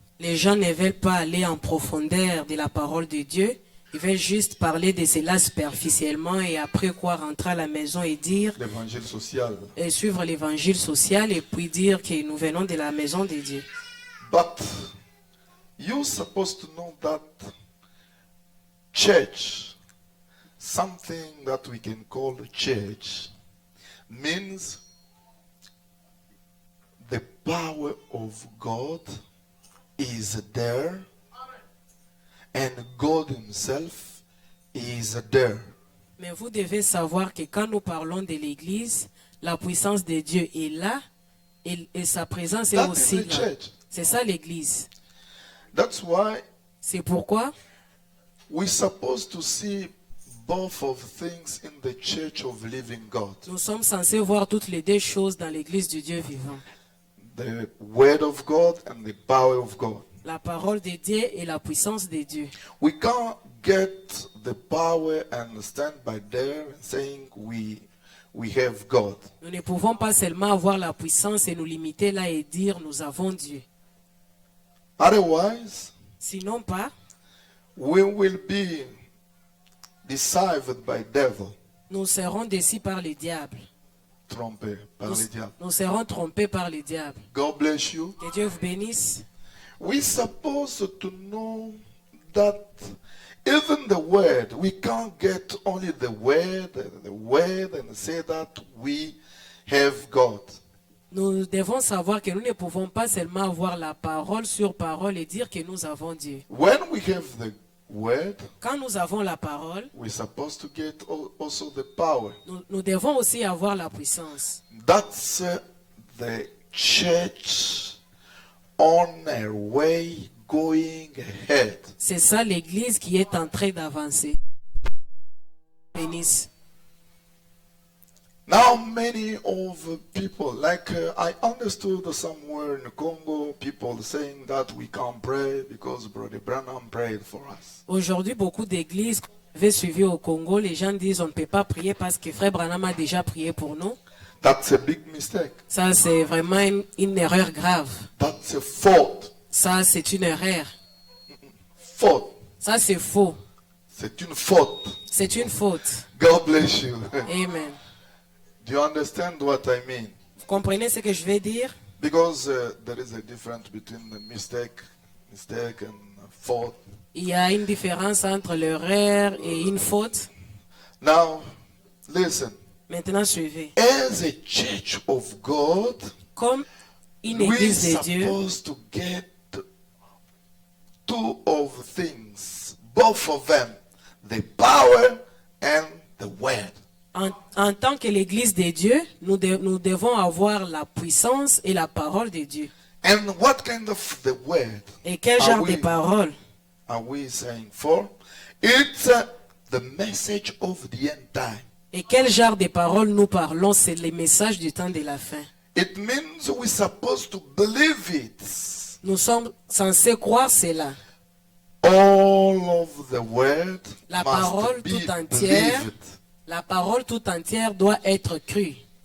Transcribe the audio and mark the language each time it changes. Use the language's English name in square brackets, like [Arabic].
[French] les gens ne veulent pas aller en profondeur de la parole de Dieu. Ils veulent juste parler de cela superficiellement et après quoi rentrer à la maison et dire, L'évangile social. et suivre l'évangile social et puis dire que nous venons de la maison de Dieu. [English] But you're supposed to know that church, something that we can call church, means the power of God is there and God himself is there. [French] Mais vous devez savoir que quand nous parlons de l'Église, la puissance de Dieu est là et sa présence est [English] That is [French] aussi [English] the [French] là. [English] church. [French] C'est ça l'Église. [English] That's why [French] C'est pourquoi [English] we're supposed to see both of things in the church of living God. [French] nous sommes censés voir toutes les deux choses dans l'Église du Dieu vivant. [English] The word of God and the power of God. [French] La parole de Dieu et la puissance de Dieu. [English] We can't get the power and stand by there and saying we have God. [French] Nous ne pouvons pas seulement avoir la puissance et nous limiter là et dire nous avons Dieu. [English] Otherwise, [French] Sinon pas, [English] we will be deceived by devil, [French] nous serons déçus par le diable. trompé par le diable. Nous serons trompés par le diable. [English] God bless you. [French] Que Dieu vous bénisse. [English] We're supposed to know that even the word, we can't get only the word and say that we have God. [French] Nous devons savoir que nous ne pouvons pas seulement avoir la parole sur parole et dire que nous avons Dieu. [English] When we have the word, [French] Quand nous avons la parole, [English] we're supposed to get also the power. [French] nous devons aussi avoir la puissance. [English] That's the church on her way going ahead. [French] C'est ça l'Église qui est en train d'avancer. Bénisse. [English] Now many of people, like I understood somewhere in Congo, people saying that we can't pray because Brother Branham prayed for us. [French] Aujourd'hui, beaucoup d'églises avez suivi au Congo, les gens disent on ne peut pas prier parce que Frère Branham a déjà prié pour nous. [English] That's a big mistake. [French] Ça, c'est vraiment une erreur grave. [English] That's a fault. [French] Ça, c'est une erreur. [English] Fault. [French] Ça, c'est faux. C'est une faute. C'est une faute. [English] God bless you. Amen. Do you understand what I mean? [French] Vous comprenez ce que je vais dire? [English] Because there is a difference between the mistake and fault. [French] Il y a une différence entre l'erreur et une faute. [English] Now, listen. [French] Maintenant, suivez. [English] As a church of God, [French] Comme une [English] we're [French] église de Dieu, [English] supposed to get two of things, both of them, the power and the word. [French] en tant que l'église de Dieu, nous devons avoir la puissance et la parole de Dieu. [English] And what kind of the word [French] Et quel [English] Are [French] genre [English] we- [French] de parole? [English] are we saying for? It's the message of the end time. [French] Et quel genre de parole nous parlons? C'est les messages du temps de la fin. [English] It means we're supposed to believe it. [French] Nous sommes censés croire cela. [English] All of the word [French] La parole [English] must be [French] tout entière, [English] believed. [French] la parole tout entière doit être crue.